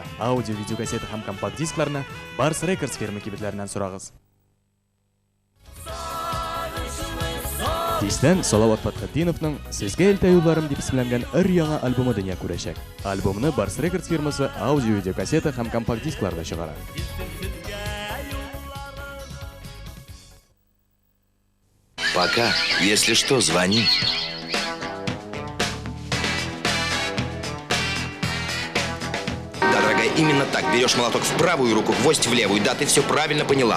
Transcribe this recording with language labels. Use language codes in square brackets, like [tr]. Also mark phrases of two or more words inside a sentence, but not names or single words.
[tt] Аудио, видео кассета һәм компакт дискларны Barsa Records фирма кибетләреннән сорагыз. Тиздән Салават Фатхетдиновның "Сезгә илтә юлларым" дип исемләнгән өр-яңа альбомы дөнья күрәчәк. Альбомны Barsa Records фирмасы аудио, видео кассета һәм компакт дискларда чыгара. [ru] Пока, если что, звони. Да, дорогая, именно так. Берешь молоток в правую руку, гвоздь в левую. Да, ты все правильно поняла.